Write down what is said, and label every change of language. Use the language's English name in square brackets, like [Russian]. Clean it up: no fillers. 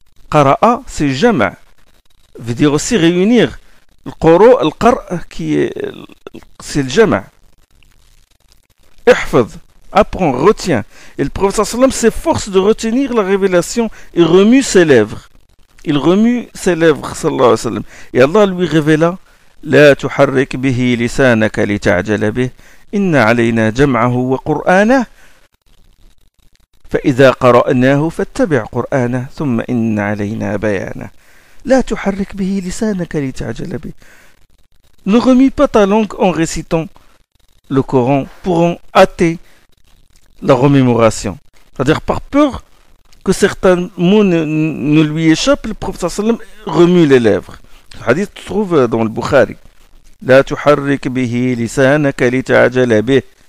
[French] Qara'a, c'est jama'. Veut dire aussi réunir. Le qara', c'est le jama'. Ihfaz. Apprends, retiens. Et le prophète sallam s'efforce de retenir la révélation et remue ses lèvres. Il remue ses lèvres, sallallahu alayhi wa sallam. Et Allah lui révéla [Arabic] لا تحرك به لسانك لتعجل به إن علينا جمعه وقرآنه فإذا قرأناه فاتبع قرآنه ثم إن علينا بيانه لا تحرك به لسانك لتعجل به. [French] Ne remue pas ta langue en récitant le Coran pour en hâter la remémoration. C'est-à-dire par peur que certains mots ne lui échappent, le prophète sallam remue les lèvres. Le hadith se trouve dans le Bukhari. [Arabic] La tuharrik bihi lisanaka lita'jala bih.